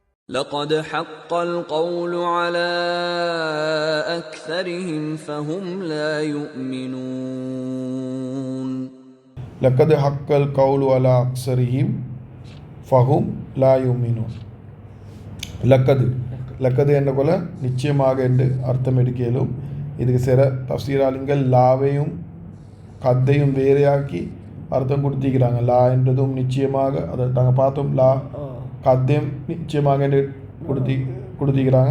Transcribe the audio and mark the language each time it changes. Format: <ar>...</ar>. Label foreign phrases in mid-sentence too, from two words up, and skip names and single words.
<ar>لقد حق القول على أكثرهم فهم لا يؤمنون. لقد حق القول على أكثرهم فهم لا يؤمنون.</ar> <ta>லக்கது என்ற கொல நிச்சயமாக என்று அர்த்தம் எடுக்கலும். இதுக்கு சில தஃசீராளிங்கள் லாவையும் கத்தையும் வேறையாக்கி அர்த்தம் கொடுத்திக்கிறாங்க. லா என்றதும் நிச்சயமாக, அதை நாங்கள் பார்த்தோம். லா கத்தையும் நிச்சயமாக என்று கொடுத்திக்கிறாங்க.</ta>